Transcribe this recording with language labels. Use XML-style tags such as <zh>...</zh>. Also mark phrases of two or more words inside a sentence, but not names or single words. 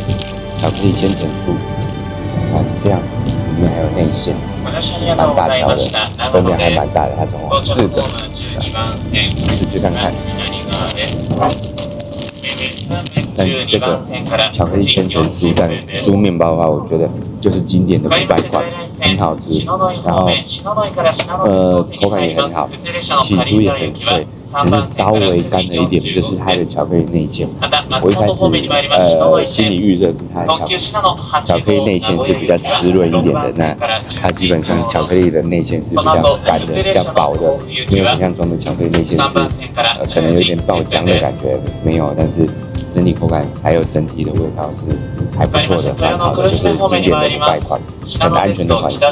<zh>巧克力千層酥，這樣子，裡面還有內餡，蠻大條的，分量還蠻大的，它總共4個，試試看看。但這個巧克力千層酥蛋酥麵包的話，我覺得就是經典的500塊，很好吃，然後口感也很好，起酥也很脆，只是稍微乾了一點，就是它的巧克力內餡。我一開始心理預設是它的巧克力內餡是比較濕潤一點的，那它基本上巧克力的內餡是比較乾的、比較薄的，沒有想象中的巧克力內餡是可能有點爆漿的感覺，沒有，但是整體口感還有整體的味道是還不錯的，蠻好的，就是經典的500款，很安全的款式。</zh>